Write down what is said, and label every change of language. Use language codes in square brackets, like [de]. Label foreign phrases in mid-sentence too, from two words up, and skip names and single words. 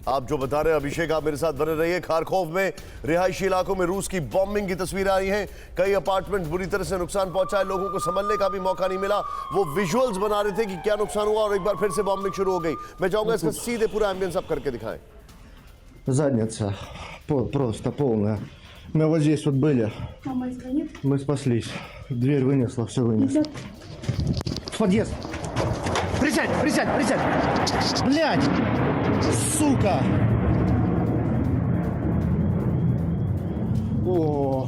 [hi] आप जो बता रहे हैं अभिषेक, आप मेरे साथ बने रहिए। खारकोव में रिहायशी इलाकों में रूस की बॉम्बिंग की तस्वीरें आई हैं। कई अपार्टमेंट बुरी तरह से नुकसान पहुंचा है, लोगों को संभलने का भी मौका नहीं मिला। वो विजुअल्स बना रहे थे कि क्या नुकसान हुआ और एक बार फिर से बॉम्बिंग शुरू हो गई। मैं चाहूंगा इसका सीधे पूरा एम्बियंस आप करके दिखाएं। [ru] Задница просто полная. Мы вот здесь вот были. Мама звонит. Мы спаслись. Дверь вынесла, все вынесла. В подъезд. Присядь, присядь, присядь. Блядь. Сука. Ох.